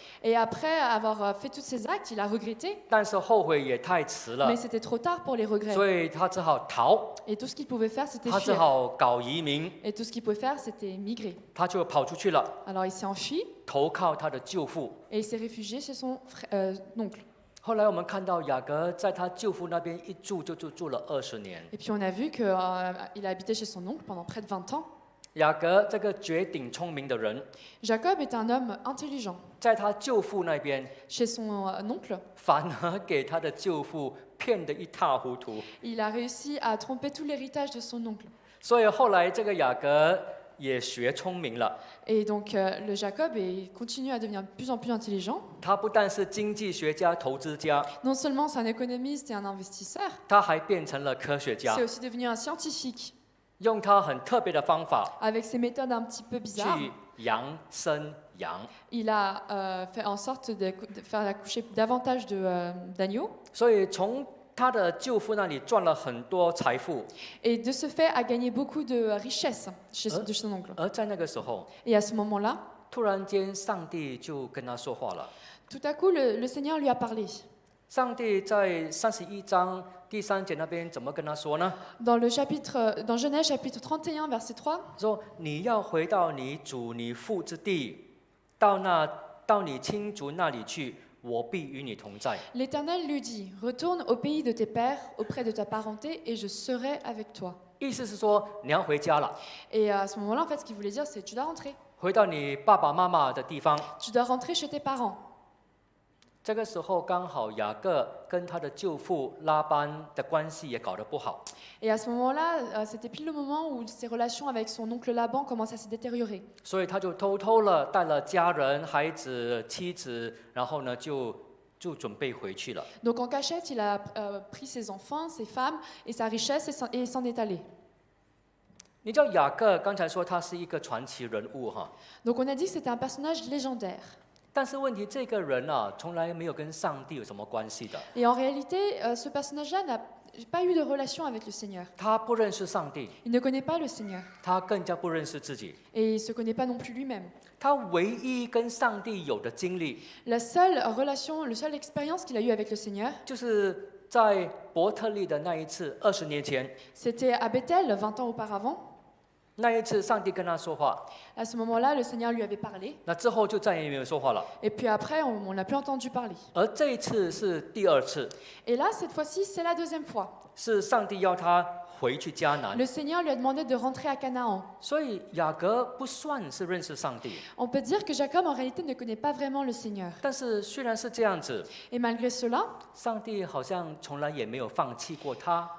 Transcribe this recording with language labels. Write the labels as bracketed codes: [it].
[fr] Et après avoir fait tous ces actes, il a regretté. [zh] 但是后悔也太迟了 [fr] Mais，c'était trop tard pour les regrets. [zh] 所以他只好逃， [fr] Et tout ce qu'il pouvait faire, c'était [zh] 他只 [fr] fuir. [zh] 好搞移民， [fr] Et tout ce qu'il pouvait faire, c'était migrer. [zh] 他就跑出去了， [fr] Alors il s'est enfui [zh] 投靠他的舅父。 [fr] et il s'est réfugié chez son oncle. [zh] 后来我们看到雅各在他舅父那边一住就住了20年。 [fr] Et puis on a vu qu'il a habité chez son oncle pendant près de 20 ans. [zh] 雅各这个绝顶聪明的人， [fr] Jacob est un homme intelligent. [zh] 在他舅父那边， [fr] Chez son oncle, [zh] 反而给他的舅父骗得一塌糊涂。 [fr] il a réussi à tromper tout l'héritage de son oncle. [zh] 所以后来这个雅各也学聪明了， [fr] Et donc le Jacob continue à devenir de plus en plus intelligent. [zh] 他不但是经济学家、投资家， [fr] Non seulement c'est un économiste et un investisseur, [zh] 他还变成了科学家 [fr] c'est，aussi devenu un scientifique [zh] 用他很特别的方法 [fr] avec ses méthodes un petit peu bizarres. [zh] 去养生羊。 [fr] Il a fait en sorte de faire accoucher davantage d'agneaux [zh] 所以从他的舅父那里赚了很多财富， [fr] et de ce fait a gagné beaucoup de richesses de son oncle. [zh] 而在那个时候， [fr] Et à ce moment-là, [zh] 突然间上帝就跟他说话了。 [fr] tout à coup, le Seigneur lui a parlé. [zh] 上帝在31章第3节那边怎么跟他说呢？ [fr] Dans Genèse chapitre 31, verset 3, [zh] 说你要回到你主你父之地，到你亲族那里去，我必与你同在。 [fr] l'Éternel lui dit, retourne au pays de tes pères, auprès de ta parenté, et je serai avec toi. [zh] 意思是说你要回家了， [fr] Et à ce moment-là, en fait, ce qu'il voulait dire, c'est tu dois rentrer. [zh] 回到你爸爸妈妈的地方。 [fr] Tu dois rentrer chez tes parents. [zh] 这个时候刚好雅各跟他的舅父拉班的关系也搞得不好， [fr] Et à ce moment-là, c'était pile le moment où ses relations avec son oncle Laban commencent à se détériorer. [zh] 所以他就偷偷了带了家人、孩子、妻子，然后呢就准备回去了。 [fr] Donc en cachette, il a pris ses enfants, ses femmes et sa richesse et s'en est allé. [zh] 你知道雅各刚才说他是一个传奇人物哈， [fr] Donc on a dit que c'était un personnage légendaire. [zh] 但是问题这个人啊从来没有跟上帝有什么关系的， [fr] Et en réalité, ce personnage-là n'a pas eu de relation avec le Seigneur. [zh] 他不认识上帝， [fr] Il ne connaît pas le Seigneur. [zh] 他更加不认识自己。 [fr] Et il ne se connaît pas non plus lui-même. [zh] 他唯一跟上帝有的经历， [fr] La seule relation, la seule expérience qu'il a eue avec le Seigneur, [zh] 就是在伯特利的那一次20年前， [fr] c'était à Bethel, 20 ans auparavant. [zh] 那一次上帝跟他说话， [fr] À ce moment-là, le Seigneur lui avait parlé. [zh] 那之后就再也没有说话了。 [fr] Et puis après, on n'a plus entendu parler. [zh] 而这一次是第2次， [fr] Et là, cette fois-ci, c'est la deuxième fois. [zh] 是上帝要他回去迦南， [fr] Le Seigneur lui a demandé de rentrer à Canaan. [zh] 所以雅各不算是认识上帝。 [fr] On peut dire que Jacob, en réalité, ne connaît pas vraiment le Seigneur. [zh] 但是虽然是这样子， [fr] Et malgré cela, [zh] 上帝好像从来也没有放弃过他。